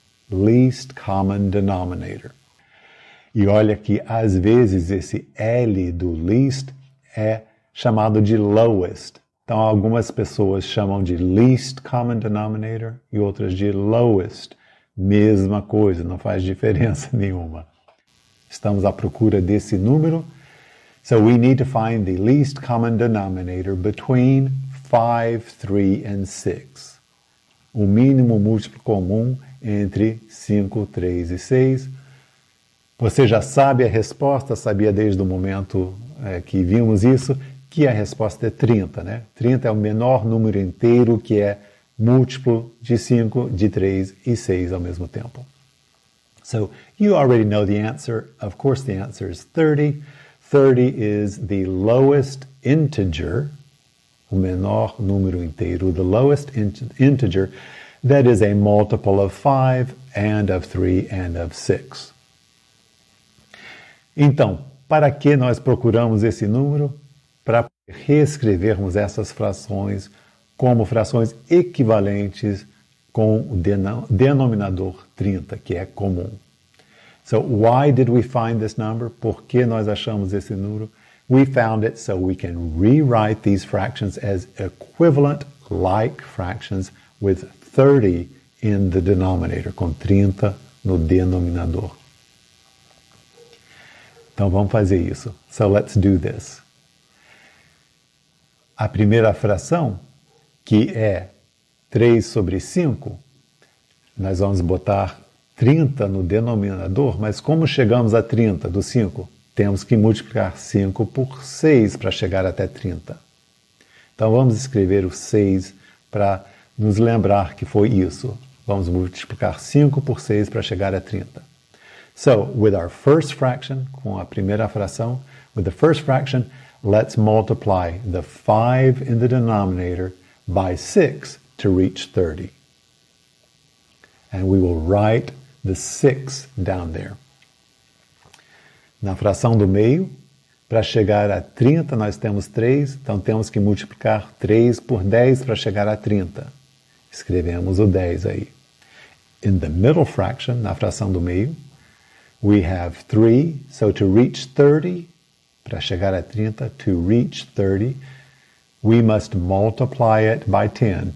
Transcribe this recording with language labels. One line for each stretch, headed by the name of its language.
English: Least common denominator.
Portuguese: E olha que, às vezes, esse L do least é chamado de lowest. Então, algumas pessoas chamam de least common denominator e outras de lowest. Mesma coisa, não faz diferença nenhuma. Estamos à procura desse número.
English: So we need to find the least common denominator between 5, 3 and 6.
Portuguese: O mínimo múltiplo comum entre 5, 3 e 6. Você já sabe a resposta, sabia desde o momento que vimos isso, que a resposta é 30, né? 30 é o menor número inteiro que é múltiplo de 5, de 3 e 6 ao mesmo tempo.
English: So, you already know the answer. Of course, the answer is 30. 30 is the lowest integer,
Portuguese: o menor número inteiro,
English: the lowest integer that is a multiple of 5 and of 3 and of 6.
Portuguese: Então, para que nós procuramos esse número? Para reescrevermos essas frações como frações equivalentes com o denominador 30, que é comum.
English: So, why did we find this number?
Portuguese: Por que nós achamos esse número?
English: We found it so we can rewrite these fractions as equivalent like fractions with 30 in the denominator,
Portuguese: com 30 no denominador. Então vamos fazer isso.
English: So let's do this.
Portuguese: A primeira fração, que é 3 sobre 5, nós vamos botar 30 no denominador, mas como chegamos a 30 do 5? Temos que multiplicar 5 por 6 para chegar até 30. Então vamos escrever o 6 para nos lembrar que foi isso. Vamos multiplicar 5 por 6 para chegar a 30.
English: So, with our first fraction,
Portuguese: com a primeira fração,
English: with the first fraction, let's multiply the 5 in the denominator by 6 to reach 30. And we will write the 6 down there.
Portuguese: Na fração do meio, para chegar a 30, nós temos 3, então temos que multiplicar 3 por 10 para chegar a 30. Escrevemos o 10 aí.
English: In the middle fraction,
Portuguese: na fração do meio,
English: we have 3, so to reach 30,
Portuguese: para chegar a 30,
English: to reach 30, we must multiply it by 10.